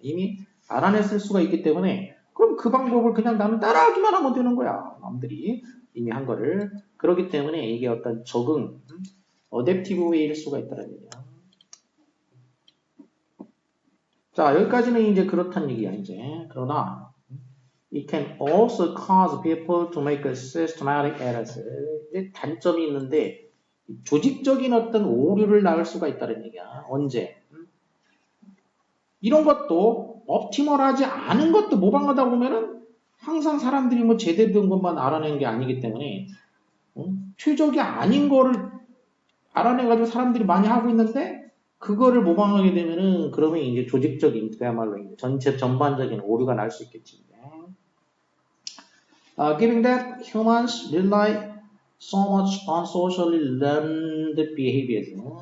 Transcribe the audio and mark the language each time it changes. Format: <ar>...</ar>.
<ko>이미 알아냈을 수가 있기 때문에 그럼 그 방법을 그냥 나는 따라하기만 하면 되는 거야. 남들이 이미 한 거를. 그렇기 때문에 이게 어떤 적응, 어댑티브 웨이일 수가 있다는 얘기야. 자, 여기까지는 이제 그렇다는 얘기야, 이제. 그러나</ko> <en>it can also cause people to make systematic errors.</en> <ko>이제 단점이 있는데 조직적인 어떤 오류를 낳을 수가 있다는 얘기야. 언제? 이런 것도 옵티멀하지 않은 것도 모방하다 보면은 항상 사람들이 뭐 제대로 된 것만 알아내는 게 아니기 때문에 최적이 아닌 거를 알아내가지고 사람들이 많이 하고 있는데 그거를 모방하게 되면은 그러면 이제 조직적인 그야말로 이제 전체 전반적인 오류가 날 수 있겠지.</ko> <en>Given that humans rely so much on socially learned behaviors.</en>